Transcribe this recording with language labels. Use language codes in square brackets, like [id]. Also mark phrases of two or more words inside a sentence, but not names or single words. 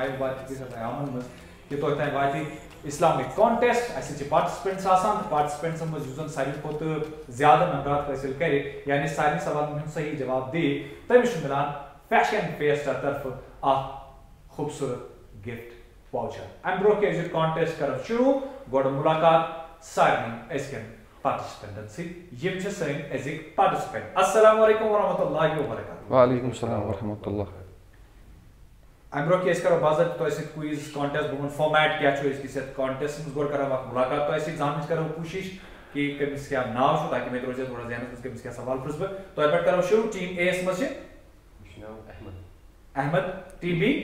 [ks] مایہِ مُبارکہِ کِس ایامَن منٛز کہِ تۄہہِ تام واتہِ [en] Islamic contest [ks] اَسہِ چھِ پاٹِسِپینٹٕس آسان تہٕ پاٹِسِپینٹسَن منٛز یُس زَن ساروی کھۄتہٕ زیادٕ نمبرات حٲصِل کَرِ یعنی سارنٕے سوالَن ہُنٛد صحیح جواب دِیہِ تٔمِس چھُ مِلان فیشن فیسٹا طرفہٕ اکھ خوٗبصوٗرت [en] gift voucher [ks] اَمہِ برونٛہہ کہِ أسۍ کانٹیسٹ کرو شروٗع گۄڈٕ مُلاقات سارنٕے أزکٮ۪ن پارٹِسِپینٹن سۭتۍ یِم چھِ سٲنۍ أزِکۍ پارٹِسِپینٹ [ar] السلام علیکم ورحمۃ اللہ وبرکاتہ وعلیکم السلام ورحمۃ اللہ [ks] اَمہِ برونٛہہ کہِ أسۍ کرو باضٲبطہٕ تۄہہِ سۭتۍ [en] quiz contest [ks] بہٕ وَنہٕ فارمیٹ کیٛاہ چھُ أزکِس یَتھ کانٹیسٹس منٛز گۄڈٕ کرو اکھ مُلاقات تۄہہِ سۭتۍ زاننٕچ کرو کوٗشِش کہ کٔمِس کیٛاہ ناو چھُ تاکہِ مےٚ تہِ روزِ تھوڑا ذہنَس منٛز کٔمِس کیٛاہ سوال پرٛژھٕ بہٕ تۄہہِ پٮ۪ٹھ کرو شروٗع [en] team A [ks] یَس منٛز چھِ احمد [en] team B